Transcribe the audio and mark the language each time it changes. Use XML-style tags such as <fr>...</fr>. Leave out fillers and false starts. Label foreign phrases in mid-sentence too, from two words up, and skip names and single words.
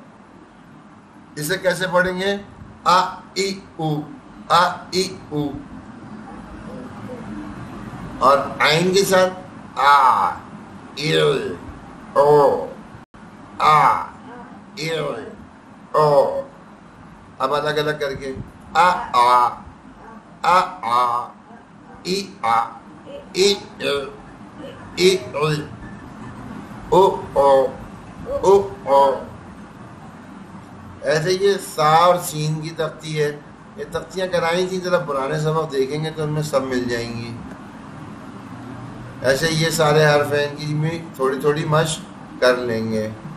<ur>اسے کیسے پڑھیں گے، آ ای او آ ای او. اور عین کے ساتھ آ ایل او آ ایل او. اب الگ الگ کر کے آ آ آ آ ای آ ای ال ای ال او او او او. ایسے یہ سا اور سین کی تختی ہے. یہ تختیاں کرائی تھیں، ذرا پرانے سبق دیکھیں گے تو ان میں سب مل جائیں گی. ایسے یہ سارے حرف ہیں، ان کی بھی تھوڑی تھوڑی مشق کر لیں گے.</ur>